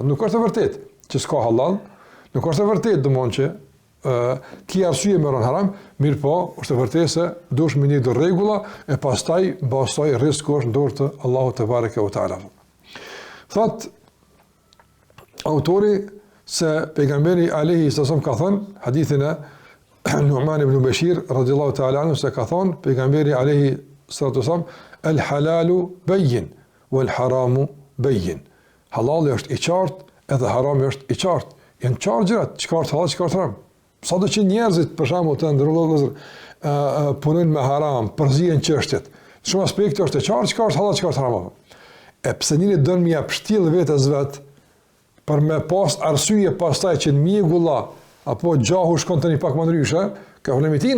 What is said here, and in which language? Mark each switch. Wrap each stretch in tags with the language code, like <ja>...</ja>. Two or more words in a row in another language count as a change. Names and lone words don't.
<sq>Nuk është e vërtetë që s'ka halal, nuk është e vërtetë domthonë që ki arsye me ron haram, mirë po, është e vërtetë se duhet me një do rregulla e pastaj mbasoj rrezik është në dorë të Allahut</sq> <ar>تبارك وتعالى.</ar> <sq>Thot autori se pejgamberi</sq> <ar>عليه السلام</ar> <sq>ka thënë hadithin e Nu'man ibn Bashir</sq> <ar>رضي الله تعالى عنه</ar> <sq>se ka thënë pejgamberi</sq> <ar>عليه السلام الحلال بين والحرام بين.</ar> <sq>Halali është i qartë edhe harami është i qartë. Janë qartë gjërat, çka është halal, çka është haram. Sado që njerëzit për shembull të ndërlozën punojnë me haram, përzihen çështjet. Shumë aspekte është e qartë çka është halal, çka është haram. E pse njëri don më jap shtill vetes vet për me pas arsye pastaj që në mjegulla apo gjahu shkon tani pak më ndryshe, ka problemi tina.</sq>